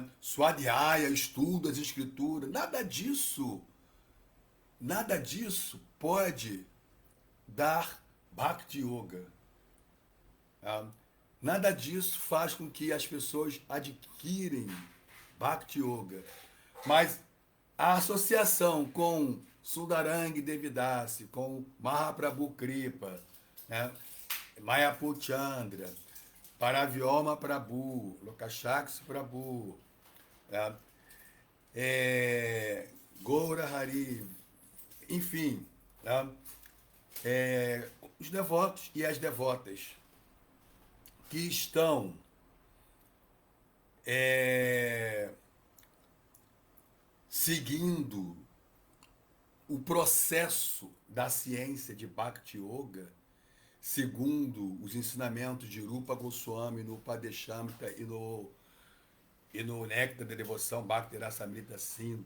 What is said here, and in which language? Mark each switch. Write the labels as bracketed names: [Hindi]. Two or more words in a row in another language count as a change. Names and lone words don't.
[Portuguese] Swadhyaya, estudo, as escrituras, nada disso pode dar Bhakti Yoga. Tá? Nada disso faz com que as pessoas adquirem Bhakti Yoga. Mas a associação com Sundarang Devidasi, com Mahaprabhu Kripa, né? Mayapur Chandra, Paravyoma Prabhu, Lokashaks Prabhu, né? Goura Hari, enfim, né? Os devotos e as devotas que estão seguindo o processo da ciência de Bhakti Yoga, segundo os ensinamentos de Rupa Goswami no Padeshamrita e no Néctar da Devoção Bhakti Rasamrita Sindhu.